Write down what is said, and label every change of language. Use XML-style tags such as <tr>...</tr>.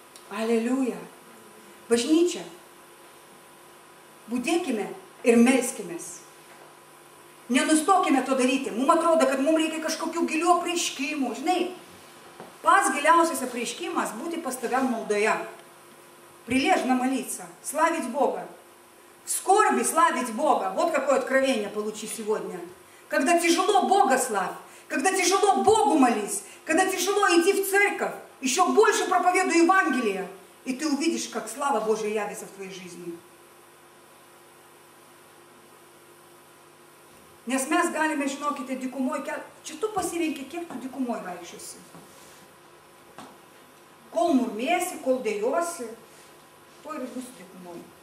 <lt>Aleliuja. Bažnyčia. Budėkime ir melskimės. Nenustokime to daryti. Mums atrodo, kad mums reikia kažkokių gilių apreiškimų. Žinai, pats giliausias apreišкимас būti pastoviam maldoje.</lt> <ru>Прилежно молиться, славить Бога. В скорби славить Бога. Вот какое откровение получи сегодня. Когда тяжело, Бога славь. Когда тяжело, Богу молись. Когда тяжело, иди в церковь. Еще больше проповедуй Евангелие. И ты увидишь, как слава Божия явится в твоей жизни.</ru> <lt>Nes mes galime, žinokite, dykumoj, čia tu pasirenki, kiek tu dykumoj vaikščiosi. Kol murmėsi, kol dėjosi, to ir bus dykumoj.</lt>